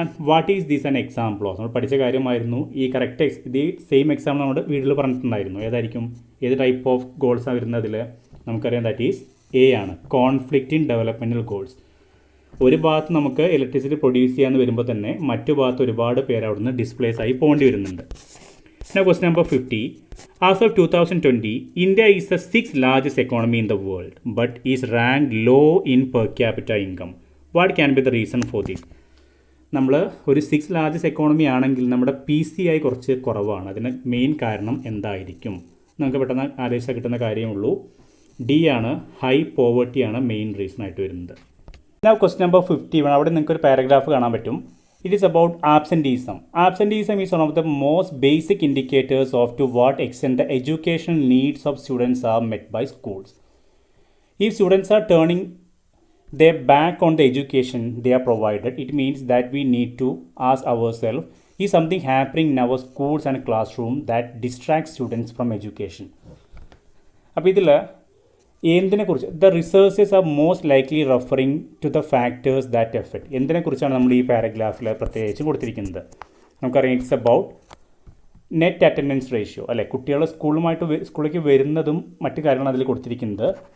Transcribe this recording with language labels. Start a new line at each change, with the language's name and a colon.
English: What is this an example of?
Malayalam: നമ്മൾ പഠിച്ച കാര്യമായിരുന്നു. ഈ കറക്റ്റ് ഇത് സെയിം എക്സാമ്പിൾ നമ്മുടെ വീട്ടിൽ പറഞ്ഞിട്ടുണ്ടായിരുന്നു. ഏതായിരിക്കും, ഏത് ടൈപ്പ് ഓഫ് ഗോൾസാണ് വരുന്നതിൽ? നമുക്കറിയാം,
English: that is a
Malayalam: ആണ്, കോൺഫ്ലിക്റ്റിംഗ് ഡെവലപ്മെൻറ്റൽ ഗോൾസ്. ഒരു ഭാഗത്ത് നമുക്ക് ഇലക്ട്രിസിറ്റി പ്രൊഡ്യൂസ് ചെയ്യാമെന്ന് വരുമ്പോൾ തന്നെ മറ്റു ഭാഗത്ത് ഒരുപാട് പേര് അവിടെ നിന്ന് ഡിസ്പ്ലേസ് ആയി പോകേണ്ടി വരുന്നുണ്ട്. പിന്നെ question number 50,
English: as of 2020, India is the 6th largest economy in the world, but is ranked low in per capita income. What can be the reason for this?
Malayalam: നമ്മൾ ഒരു 6th ലാർജസ്റ്റ് എക്കോണമി ആണെങ്കിൽ നമ്മുടെ PCI കുറച്ച് കുറവാണ്. അതിന് main കാരണം എന്തായിരിക്കും? നമുക്ക് പെട്ടെന്ന് ആലോചിച്ചാൽ കിട്ടുന്ന കാര്യമുള്ളൂ. ഡി ആണ്, ഹൈ പോവർട്ടിയാണ് മെയിൻ റീസൺ ആയിട്ട് വരുന്നത്.
English: Now question number 51,
Malayalam: അവിടെ നിങ്ങൾക്ക് ഒരു പാരഗ്രാഫ് കാണാൻ പറ്റും.
English: It is about absenteeism. Absenteeism is one of the most basic indicators of to what extent the educational needs of students are met by schools. If students are turning their back on the education they are provided, it means that we need to ask ourselves, is something happening in our schools and classroom that distracts students from education?
Malayalam: അപ്പോൾ ഇതിൽ എന്തിനെക്കുറിച്ച്,
English: The researchers are most likely referring to the factors that affect.
Malayalam: എന്തിനെക്കുറിച്ചാണ് നമ്മൾ ഈ പാരഗ്രാഫിൽ പ്രത്യേകിച്ച് കൊടുത്തിരിക്കുന്നത്? നമുക്കറിയാം,
English: it's about net attendance ratio,
Malayalam: അല്ലേ? കുട്ടികൾ സ്കൂളിലേക്ക് വരുന്നതും മറ്റു കാര്യങ്ങളും അതിൽ കൊടുത്തിരിക്കുന്നത്.